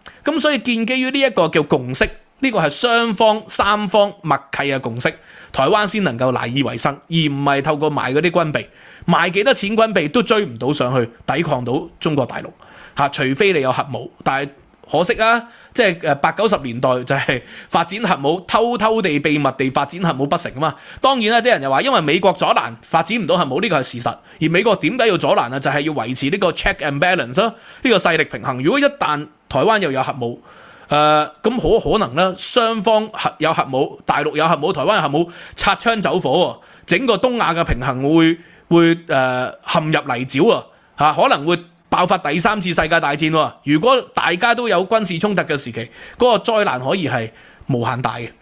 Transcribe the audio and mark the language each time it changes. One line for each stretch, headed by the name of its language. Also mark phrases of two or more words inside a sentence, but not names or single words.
Cantonese: 咁所以建基於呢一個叫共識，呢個係雙方三方默契嘅共識，台灣先能夠賴以為生，而唔係透過賣嗰啲軍備，賣幾多錢軍備都追唔到上去，抵抗到中國大陸嚇，除非你有核武。但係可惜啊，即係80-90年代就係發展核武，偷偷地秘密地發展核武不成啊嘛。當然啦，啲人又話因為美國阻攔發展唔到核武，呢個係事實。而美國點解要阻攔啊？就係要維持呢個
English: check and balance
Cantonese: 呢個勢力平衡。如果一旦台灣又有核武，咁可能咧，雙方有核武，大陸有核武，台灣有核武，擦槍走火，整個東亞嘅平衡會陷入泥沼啊！可能會爆發第三次世界大戰喎。如果大家都有軍事衝突嘅時期，嗰個災難可以係無限大嘅。